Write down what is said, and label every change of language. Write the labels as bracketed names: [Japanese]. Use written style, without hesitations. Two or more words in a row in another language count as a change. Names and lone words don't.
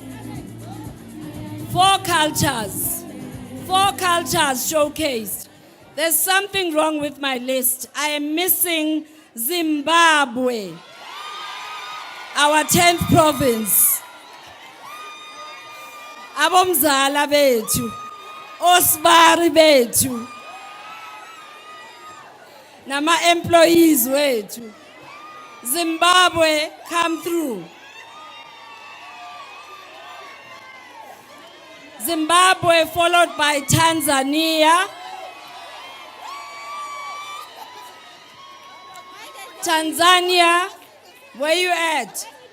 [English] Four cultures showcased. There's something wrong with my list. I am missing Zimbabwe, our 10th province. [North Ndebele] Abomzala bethu, osibari bethu, nama employees wethu. [English] Zimbabwe, come through. Zimbabwe followed by Tanzania. Tanzania, where you at?